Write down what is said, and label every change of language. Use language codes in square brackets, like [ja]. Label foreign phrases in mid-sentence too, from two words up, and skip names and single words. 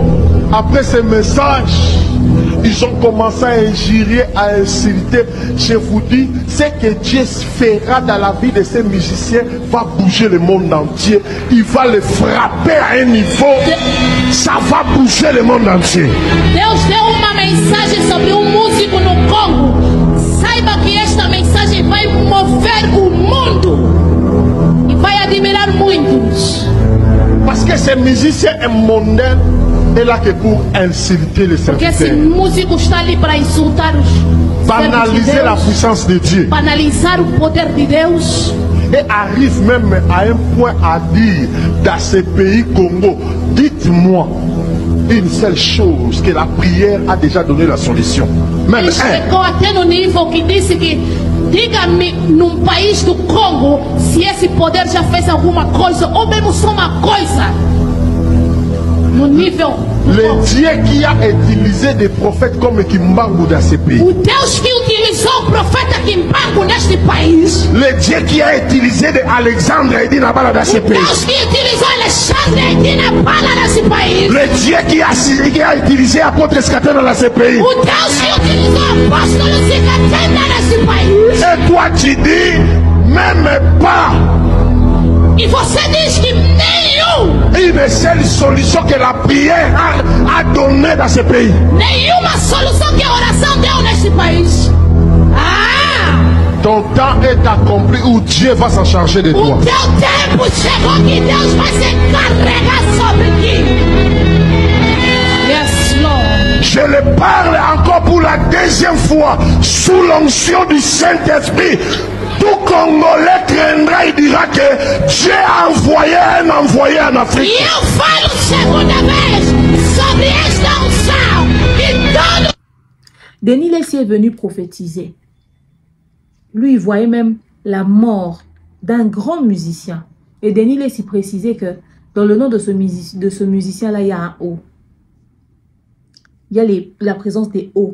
[fr] Après ce message, ils ont commencé à injurier, à insulter. Je vous dis, ce que Dieu fera dans la vie de ces musiciens va bouger le monde entier. Il va les frapper à un niveau, ça va bouger le monde entier. [pt] Deus deu uma mensagem sobre músico no Congo. Saiba que esta mensagem vai mover o mundo e vai admirar muitos. [fr] Parce que ce musicien est mondain est là que pour insulter les [pt] Porque esse [fr] serviteurs. [pt] músico está ali para insultar os [fr] Banaliser la puissance de Dieu. [pt] banalizar o poder de Deus. [fr] Et arrive même à un point à dire dans ce pays Congo, dites-moi une seule chose, que la prière a déjà donné la solution. Même [pt] Ele chegou até no nível que disse que diga-me num país do Congo se esse poder já fez alguma coisa ou mesmo só uma coisa. No nível do [fr] le Congo. Dieu qui a utilisé des prophètes comme Kimbangu dans ce pays. [pt] O Deus que utilizou o profeta Kimbangu neste país. [fr] Le Dieu qui a utilisé de Alexandre et Dinabala dans ce pays. [pt] Deus que utilizou Alexandre e Dinabala nesse país. [fr] Le Dieu qui a utilisé apôtre Scatena dans ce pays. [pt] O Deus que utilizou o apóstolo Zicatenda nesse país. [fr] Et toi tu dis, même pas [pt] E você diz que [fr] une seule solution que la prière a donné dans ce pays. [pt] nenhuma solução que a oração deu neste país. Ah! [fr] Ton temps est accompli où Dieu va s'en charger de [pt] O [fr] toi. [pt] teu tempo chegou que Deus vai se carregar sobre ti. [en] Yes, Lord. [fr] Je le parle encore pour la deuxième fois sous l'onction du Saint-Esprit. Tout Congolais craindra et dira que Dieu a envoyé un envoyé en [pt] E [fr] Afrique. [pt] eu falo segunda vez sobre esta unção. E todo [fr] Denis Lessi est venu prophétiser. Lui, il voyait même la mort d'un grand musicien. Et Denis Lessi précisait que dans le nom de ce musicien-là, il y a un O. Il y a la présence des O.